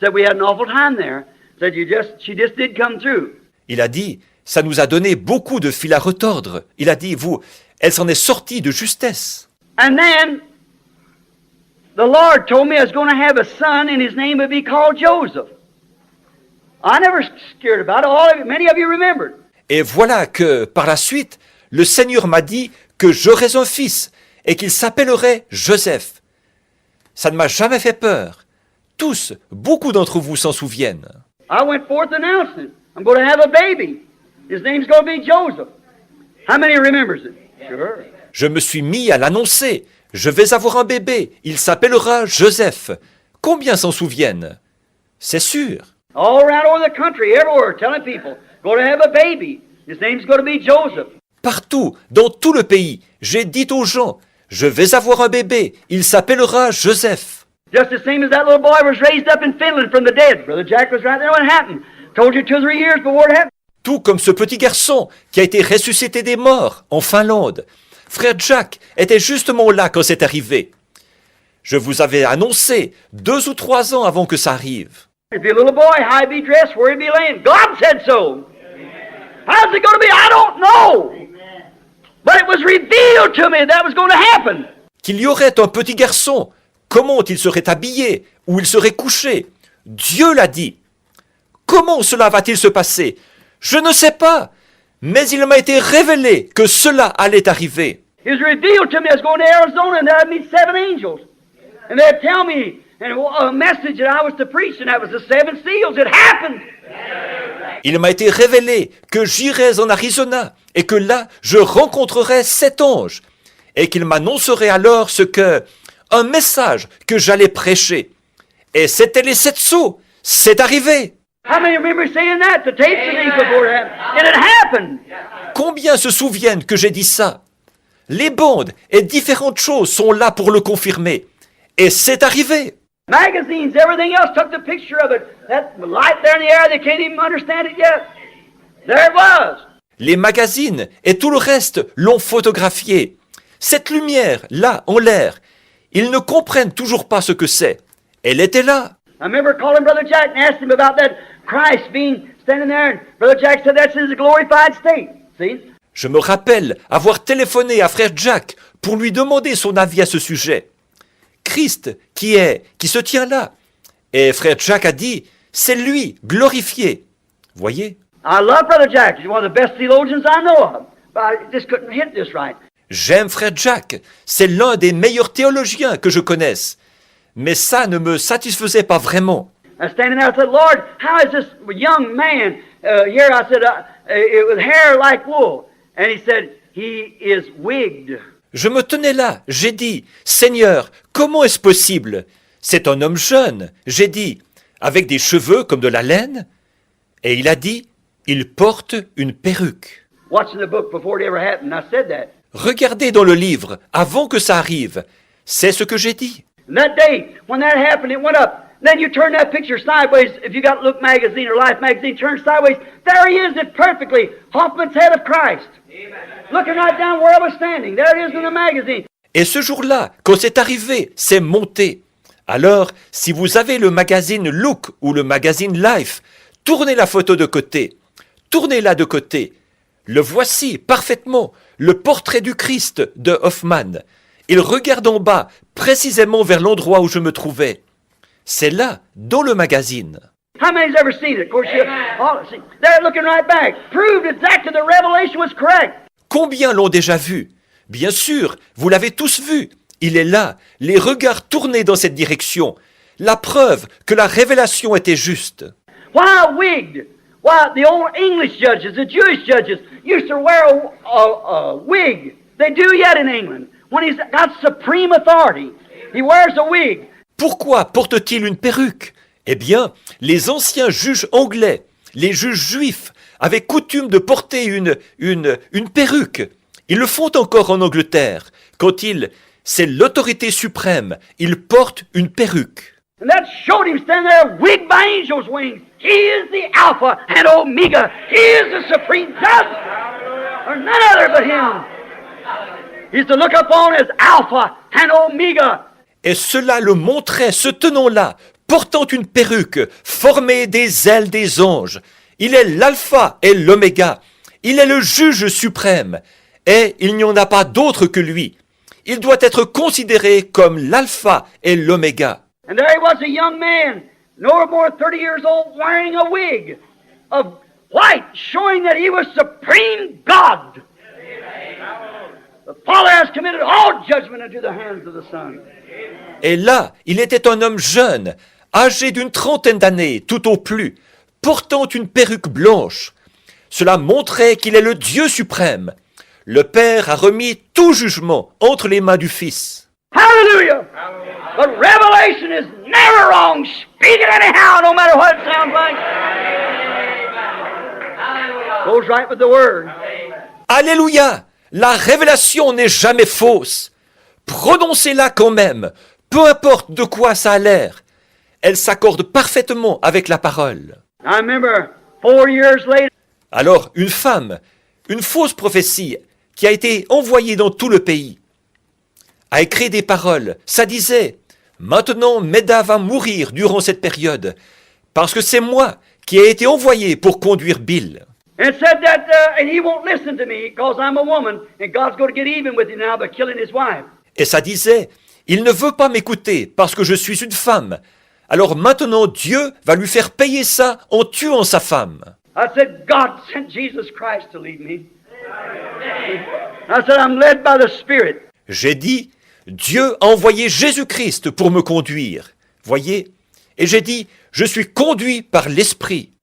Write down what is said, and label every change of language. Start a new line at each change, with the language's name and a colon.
English: Said, "We had an awful time there." Said, she just did come through."
French: Il a dit, « Ça nous a donné beaucoup de fil à retordre. » Il a dit, « Elle s'en est sortie de justesse. »
English: And then the Lord told me I was going to have a son, and his name would be called Joseph. I never scared about it. Many of you remembered.
French: Et voilà que, par la suite, le Seigneur m'a dit que j'aurais un fils et qu'il s'appellerait Joseph. Ça ne m'a jamais fait peur. Tous, beaucoup d'entre vous s'en souviennent.
English: I went forth announcing, I'm going to have a baby. His name's going to be Joseph. How many remembers it? Sure.
French: Je me suis mis à l'annoncer. Je vais avoir un bébé. Il s'appellera Joseph. Combien s'en souviennent? C'est sûr.
English: All around over the country, everywhere, telling people, going to have a baby. His name's going to be Joseph.
French: Partout, dans tout le pays, j'ai dit aux gens, je vais avoir un bébé. Il s'appellera Joseph.
English: Just the same as that little boy was raised up in Finland from the dead. Brother Jack was right there when it happened. Told you 2 or 3 years before it happened.
French: Tout comme ce petit garçon qui a été ressuscité des morts en Finlande. Frère Jack était justement là quand c'est arrivé. Je vous avais annoncé 2 ou 3 ans avant que ça arrive.
English: If be a little boy, how he be dressed, where he be laying. God said so. How's it going to be? I don't know. But it was revealed to me that was going to happen.
French: Qu'il y aurait un petit garçon, comment il serait habillé, où il serait couché. Dieu l'a dit. Comment cela va-t-il se passer? Je ne sais pas, mais il m'a été révélé que cela allait arriver.
English: It was revealed to me I was going to Arizona and I'd meet 7 angels. And they'd tell me a message that I was to preach, and that was the 7 seals. It happened.
French: Il m'a été révélé que j'irais en Arizona et que là, je rencontrerais 7 anges et qu'ils m'annonceraient alors un message que j'allais prêcher. Et c'était les 7 sceaux. C'est arrivé.
English: How many remember saying that? The tapes and things before it happened. And it happened.
French: Combien se souviennent que j'ai dit ça? Les bandes et différentes choses sont là pour le confirmer. Et c'est arrivé.
English: Magazines, everything else took the picture of it. That light there in the air, they can't even understand it yet. There it was.
French: Les magazines et tout le reste l'ont photographié. Cette lumière, là, en l'air, ils ne comprennent toujours pas ce que c'est. Elle était là.
English: I remember calling Brother Jack and asking him about that Christ being standing there, and Brother Jack said that's his glorified state. See?
French: Je me rappelle avoir téléphoné à frère Jack pour lui demander son avis à ce sujet. Christ qui se tient là. Et frère Jack a dit, c'est lui, glorifié. Voyez?
English: I love Brother Jack. He's one of the best theologians I know of. But I just couldn't hit this right.
French: J'aime frère Jack. C'est l'un des meilleurs théologiens que je connaisse. Mais ça ne me satisfaisait pas vraiment.
English: I was standing there, I said, Lord, how is this young man here? I said, with hair like wool. And he said, he is wigged.
French: Je me tenais là, j'ai dit, Seigneur, comment est-ce possible? C'est un homme jeune, j'ai dit, avec des cheveux comme de la laine. Et il a dit, il porte une perruque.
English: Watching the book before it ever happened, I said that.
French: Regardez dans le livre, avant que ça arrive. C'est ce que j'ai dit.
English: And that day, when that happened, it went up. Then you turn that picture sideways. If you got Look magazine or Life magazine, turn sideways. There he is, it perfectly. Hoffman's head of Christ. Amen. Looking right down where I was standing. There it is in the magazine.
French: Et ce jour-là, quand c'est arrivé, c'est monté. Alors, si vous avez le magazine Look ou le magazine Life, tournez la photo de côté. Tournez-la de côté. Le voici parfaitement, le portrait du Christ de Hoffman. Il regarde en bas, précisément vers l'endroit où je me trouvais. C'est là, dans le magazine.
English: How many's ever seen it? Of course, see, they're looking right back. Proved exactly the revelation was correct.
French: Combien l'ont déjà vu? Bien sûr, vous l'avez tous vu. Il est là, les regards tournés dans cette direction. La preuve que la révélation était juste.
English: Why wigged? Why the old English judges, the Jewish judges, used to wear a wig. They do yet in England. When he's got supreme authority, he wears a wig.
French: Pourquoi porte-t-il une perruque? Eh bien, les anciens juges anglais, les juges juifs, avaient coutume de porter une perruque. Ils le font encore en Angleterre. Quand c'est l'autorité suprême, ils portent une perruque.
English: And that showed him standing there, wigged by angels' wings. He is the Alpha and Omega. He is the supreme judge. There's none other but him. He's to look upon as Alpha and Omega.
French: Et cela le montrait, se tenant là, portant une perruque, formée des ailes des anges. Il est l'alpha et l'oméga. Il est le juge suprême. Et il n'y en a pas d'autre que lui. Il doit être considéré comme l'alpha et l'oméga.
English: And there he was, a young man, no more than 30 years old, wearing a wig of white, showing that he was supreme God. The Father has committed all judgment into the hands of the Son.
French: Et là, il était un homme jeune, âgé d'une trentaine d'années, tout au plus, portant une perruque blanche. Cela montrait qu'il est le Dieu suprême. Le Père a remis tout jugement entre les mains du Fils.
English: Hallelujah! But revelation is never wrong. Speak it anyhow, no matter what it sounds like. Goes right with the word.
French: Alléluia! La révélation n'est jamais fausse. Prononcez-la quand même, peu importe de quoi ça a l'air. Elle s'accorde parfaitement avec la parole.
English: I remember 4 years later.
French: Alors, une femme, une fausse prophétie qui a été envoyée dans tout le pays, a écrit des paroles. Ça disait, maintenant Meda va mourir durant cette période, parce que c'est moi qui ai été envoyé pour conduire Bill.
English: And said that and he won't listen to me because I'm a woman and God's going to get even with him now by killing his wife.
French: Et ça disait, il ne veut pas m'écouter parce que je suis une femme. Alors maintenant Dieu va lui faire payer ça en tuant sa femme.
English: I said, God sent Jesus Christ to lead me. I said, I'm led by the Spirit.
French: J'ai dit, Dieu a envoyé Jésus-Christ pour me conduire. Voyez? Et j'ai dit, je suis conduit par l'Esprit.